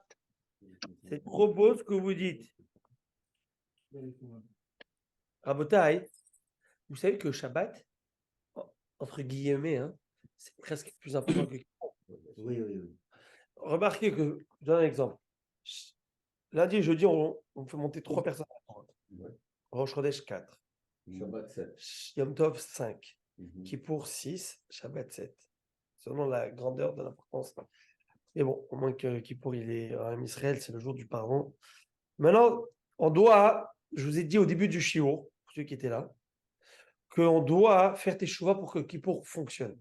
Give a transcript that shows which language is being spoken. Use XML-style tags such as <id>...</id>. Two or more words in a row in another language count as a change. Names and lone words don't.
<fr>C'est trop beau ce que vous dites. Rabotaï, vous savez que Shabbat, entre guillemets, hein, c'est presque plus important que Kippour. Oui, oui, oui. Remarquez que, je donne un exemple. Lundi et jeudi, on fait monter 3 personnes à la Torah. Ouais. Rosh Chodesh 4. Shabbat 7. Yom Tov 5. Mhm. Kippour 6. Shabbat 7. Selon la grandeur de l'importance. Mais bon, au moins que Kippour, il est en Israël, c'est le jour du pardon. Maintenant, on doit, je vous ai dit au début du shiur, pour ceux qui étaient là, qu'on doit faire teshuva pour que Kippour fonctionne.</fr>